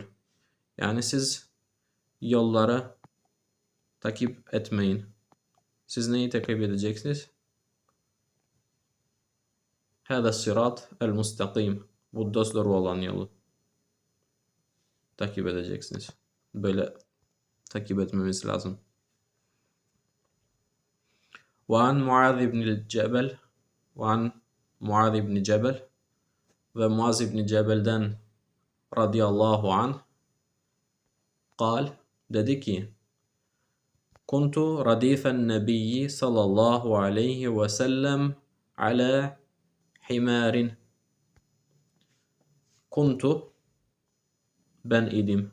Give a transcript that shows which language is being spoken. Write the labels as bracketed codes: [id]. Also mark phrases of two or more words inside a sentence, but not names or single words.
[tr] Yani siz yolları takip etmeyin. Siz neyi takip edeceksiniz? [ar] هذا صراط المستقيم. [tr] Bu dosdoğru olan yolu takip edeceksiniz. Böyle takip etmemiz lazım. [ar] وعن معاذ بن الجبل وعن معاذ بن جبل [tr] ve Muaz İbni Cebel'den [ar] رضي الله عنه قال [tr] dedi ki [ar] كنت رديف النبي صلى الله عليه وسلم على حمار. [tr] Kuntu ben idim.